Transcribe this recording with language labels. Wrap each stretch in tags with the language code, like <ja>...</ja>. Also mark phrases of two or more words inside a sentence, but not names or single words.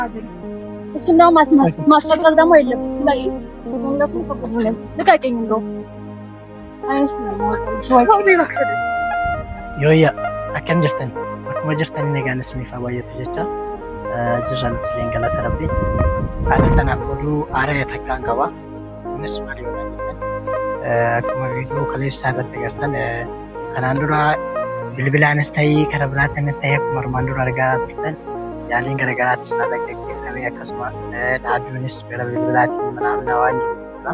<am>እሱ ነው ማስቀጠል ደግሞ የለብንም። ላይ እንደውም ተቆጥተን ልቀቀኝ እንደው</am> <om>ዮያ akkam jirtan akkuma jirtan nagaan isiniif baay'atu jecha jirra nuti illee rabbi haala tanaaf oduu aaraa takkaan qaba innis maal yoo ta'an akkuma viidiyoo kaleessaa irratti agartan kanaan dura bilbilaanis ta'ee karaa biraatis ta'ee akkuma armaan dura argaa turtan yaaliin garaagaraatis na gaggeeffamee akkasuma dhaabbiinis gara bilbilaatiin mana waan jirudha.</om>